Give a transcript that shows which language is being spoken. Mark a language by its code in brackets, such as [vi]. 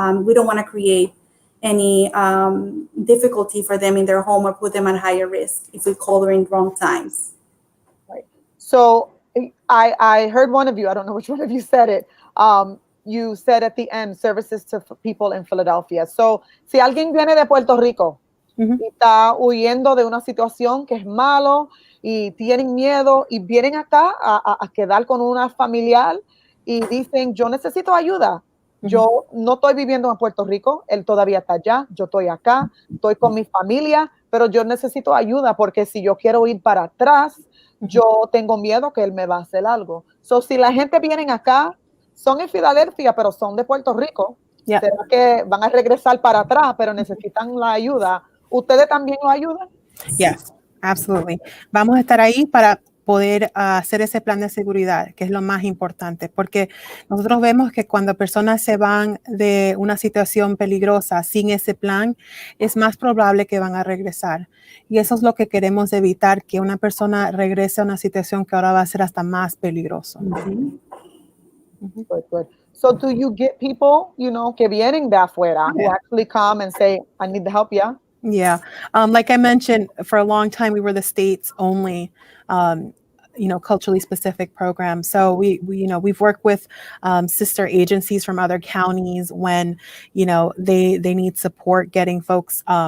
[en] We don't want to create any difficulty for them in their home or put them at higher risk if we call during wrong times. Right. So I heard one of you, I don't know which one of you said it. You said at the end, services to people in Philadelphia. [es] So si alguien viene de Puerto Rico y está huyendo de una situación que es malo, y tienen miedo y vienen acá a quedar con una familiar y dicen, yo necesito ayuda. Yo no estoy viviendo en Puerto Rico, él todavía está allá, yo estoy acá, estoy con mi familia, pero yo necesito ayuda porque si yo quiero ir para atrás, yo tengo miedo que él me va a hacer algo. So, si la gente viene acá, son en Filadelfia, pero son de Puerto Rico, será que van a regresar para atrás, pero necesitan la ayuda. ¿Ustedes también lo ayudan? [en] Yes, absolutely. [es] Vamos a estar ahí para poder hacer ese plan de seguridad, que es lo más importante, porque nosotros vemos que cuando personas se van de una situación peligrosa sin ese plan, es más probable que van a regresar. Y eso es lo que queremos evitar, que una persona regrese a una situación que ahora va a ser hasta más peligroso. [en] Good. So do you get people, you know, [es] que vienen de afuera [en] who actually come and say, I need the help, yeah? Yeah. Like I mentioned, for a long time, we were the state's only, culturally specific program. So we've worked with sister agencies from other counties when, they need support getting folks.